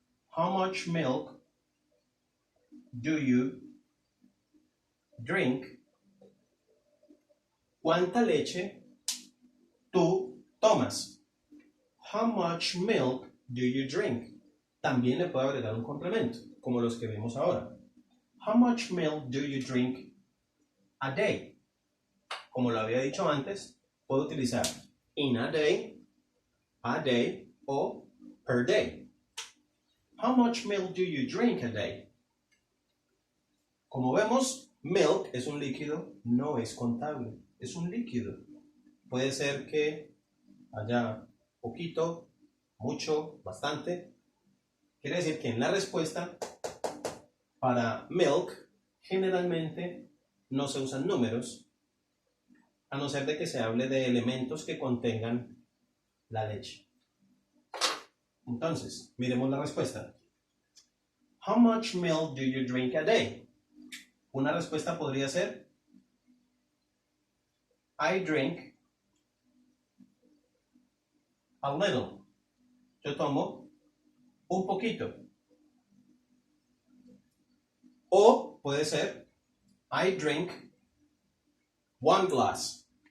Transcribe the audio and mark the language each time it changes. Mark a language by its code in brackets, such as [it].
[en] How much milk do you drink? [es] ¿Cuánta leche tú tomas? [en] How much milk do you drink? [es] También le puedo agregar un complemento, como los que vimos ahora. [en] How much milk do you drink a day? [es] Como lo había dicho antes, puedo utilizar in a day o per day. [en] How much milk do you drink a day? [es] Como vemos, milk es un líquido, no es contable, es un líquido. Puede ser que haya poquito, mucho, bastante. Quiere decir que en la respuesta para milk generalmente no se usan números, a no ser de que se hable de elementos que contengan la leche. Entonces, miremos la respuesta. [en] How much milk do you drink a day? [es] Una respuesta podría ser [en] I drink a little. [es] Yo tomo un poquito. O puede ser [en] I drink 1 glass.